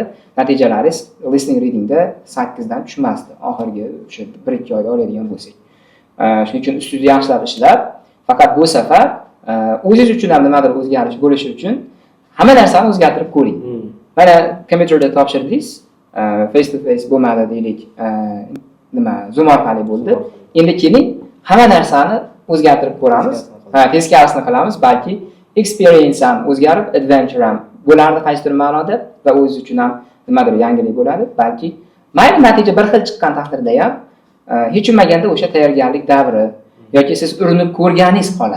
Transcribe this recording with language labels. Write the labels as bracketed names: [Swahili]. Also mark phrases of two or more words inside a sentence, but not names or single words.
[Uzbek] Natijalaringiz [English] listening readingda [Uzbek] 8 dan tushmasdi. Oxirgi o'sha 1-2 oyda oladigan bo'lsak. Shuning uchun ustida yaxshilab ishlab, faqat bu safar o'zingiz uchun ham nimadir o'zgarish bo'lishi uchun hamma narsani o'zgartirib ko'ring. Mana kompyuterda topshirdingiz, [English] face to face [Uzbek] bo'lmadi deylik, Zoom orqali bo'ldi. Endi keling, hamma narsani o'zgartirib ko'ramiz. Teskarisini qilamiz, balki experience ham o'zgarib, adventure ham bo'lardi qaysidir ma'noda va o'zingiz uchun ham nimadir yangilik bo'ladi. Balki mayli natija bir xil chiqqan taqdirda ham hech bo'lmaganda o'sha tayyorgarlik davri yoki siz urinib ko'rganingiz qoladi.